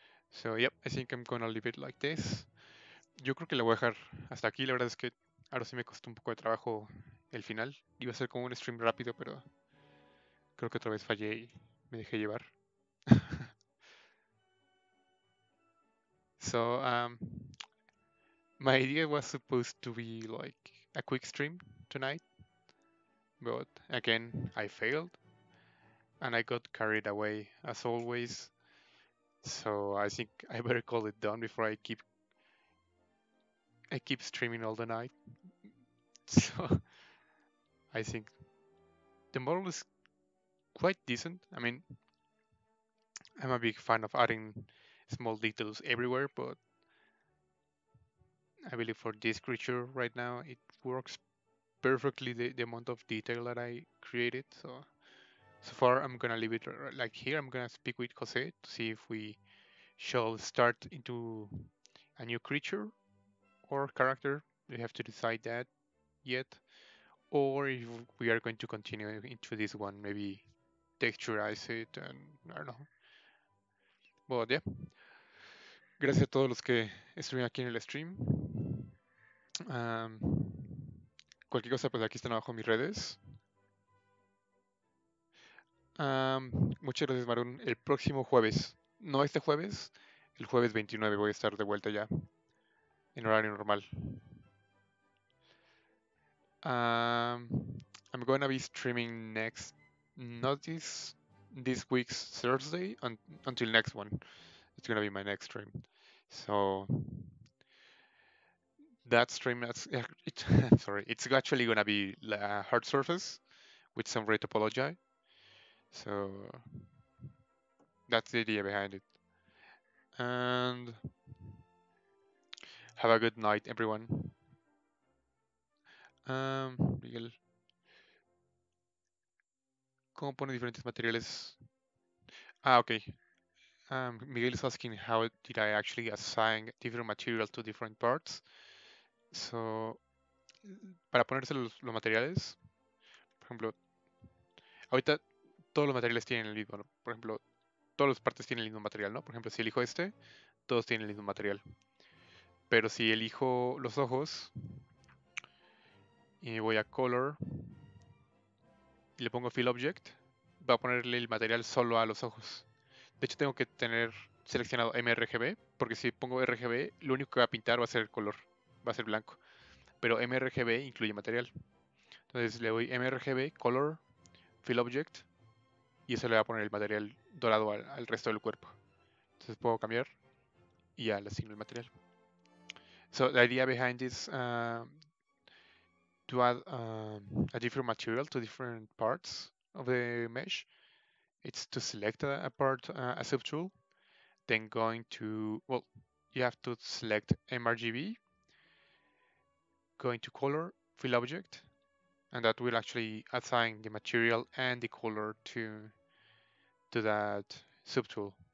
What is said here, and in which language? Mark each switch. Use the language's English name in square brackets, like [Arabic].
[English] So, yep, I think I'm gonna leave it like this. [Spanish] Yo creo que la voy a dejar hasta aquí, la verdad es que ahora sí me costó un poco de trabajo el final. Iba a ser como un stream rápido, pero creo que otra vez fallé y me dejé llevar. [English] So, my idea was supposed to be like a quick stream tonight, but again, I failed and I got carried away as always. So I think I better call it done before I keep streaming all the night. So I think the model is quite decent. I mean, I'm a big fan of adding small details everywhere, but I believe for this creature right now, it works perfectly the amount of detail that I created. So far, I'm gonna leave it like here. I'm gonna speak with Jose to see if we shall start into a new creature or character. We have to decide that yet, or if we are going to continue into this one, maybe texturize it and I don't know. But yeah, [Spanish] gracias a todos los que estuvieron aquí en el stream. Am, Cualquier cosa, pues aquí están abajo mis redes. Muchas gracias, Marun. El próximo jueves, no este jueves, el jueves 29 voy a estar de vuelta ya en horario normal. [English] Um, I'm gonna be streaming next, not this week's Thursday until next one. It's gonna be my next stream. So that stream, sorry, it's actually gonna be a hard surface with some ray topology. So that's the idea behind it. And have a good night, everyone. [Spanish] Miguel, ¿cómo pone diferentes materiales? Ah, okay. [English] Miguel is asking how did I actually assign different materials to different parts. [Spanish] So, para ponerse los materiales, por ejemplo, ahorita todos los materiales tienen el mismo, ¿no? Por ejemplo, todas las partes tienen el mismo material, ¿no? Por ejemplo, si elijo este, todos tienen el mismo material. Pero si elijo los ojos y voy a Color y le pongo Fill Object, va a ponerle el material solo a los ojos. De hecho, tengo que tener seleccionado mRGB, porque si pongo RGB, lo único que va a pintar va a ser el color, va a ser blanco. Pero mRGB incluye material. Entonces le doy mRGB, Color, Fill Object, y eso le va a poner el material dorado al resto del cuerpo. Entonces puedo cambiar y ya le asigno el material. [English] So the idea behind this to add a different material to different parts of the mesh. It's to select a part, a subtool, then going to, well, you have to select mRGB, going to color, fill object, and that will actually assign the material and the color to that subtool.